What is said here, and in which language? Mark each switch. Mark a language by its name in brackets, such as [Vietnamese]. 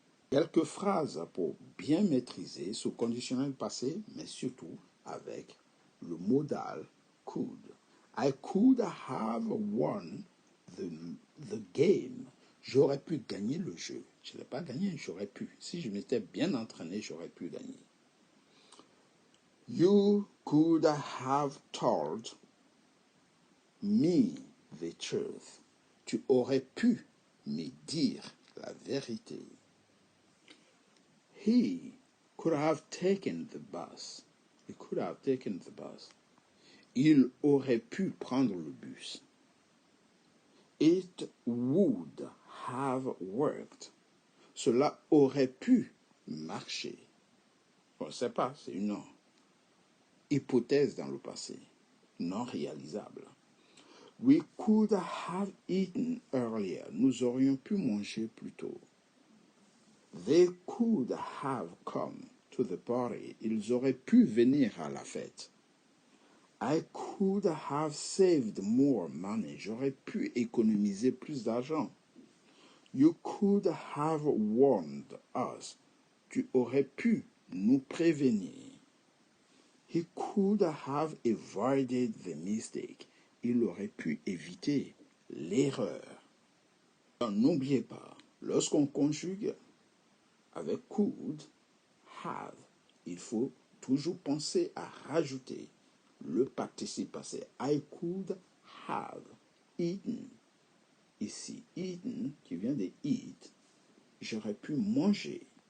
[French] Quelques phrases pour bien maîtriser ce conditionnel passé, mais surtout avec le modal could. [English] I could have won the game. [French] J'aurais pu gagner le jeu. Je ne l'ai pas gagné, j'aurais pu. Si je m'étais bien entraîné, j'aurais pu gagner. [English] You could have told me the truth. [French] Tu aurais pu me dire la vérité. [English] He could have taken the bus. He could have taken the bus. [French] Il aurait pu prendre le bus. [English] It would have worked. [French] Cela aurait pu marcher. On ne sait pas, c'est une hypothèse dans le passé, non réalisable. [English] We could have eaten earlier. [French] Nous aurions pu manger plus tôt. [English] They could have come to the party. [French] Ils auraient pu venir à la fête. [English] I could have saved more money. [French] J'aurais pu économiser plus d'argent. [English] You could have warned us. [French] Tu aurais pu nous prévenir. [English] He could have avoided the mistake. [French] Il aurait pu éviter l'erreur. N'oubliez pas, lorsqu'on conjugue avec [English] could, have, [French] il faut toujours penser à rajouter le participe passé. [English] I could have eaten. [French] Ici, eaten, qui vient de eat, j'aurais pu manger.